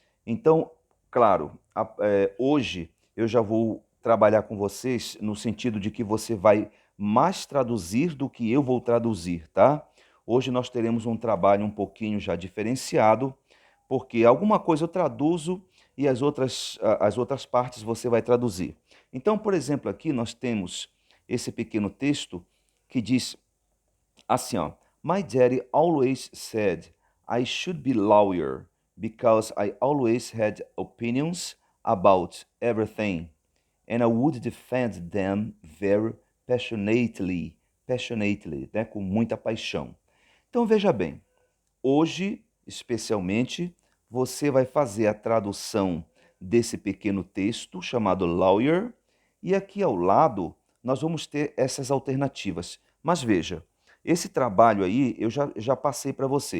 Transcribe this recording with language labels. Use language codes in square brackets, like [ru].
[pt] Então, claro, hoje eu já vou trabalhar com vocês no sentido de que você vai mais traduzir do que eu vou traduzir, tá? Hoje nós teremos um trabalho um pouquinho já diferenciado, porque alguma coisa eu traduzo e as outras partes você vai traduzir. Então, por exemplo, aqui nós temos esse pequeno texto que diz assim, ó. [en] My daddy always said I should be lawyer because I always had opinions about everything and I would defend them very passionately, [pt] né, com muita paixão. Então veja bem, hoje, especialmente, você vai fazer a tradução desse pequeno texto chamado lawyer e aqui ao lado nós vamos ter essas alternativas. Mas veja, esse trabalho aí eu já passei para você.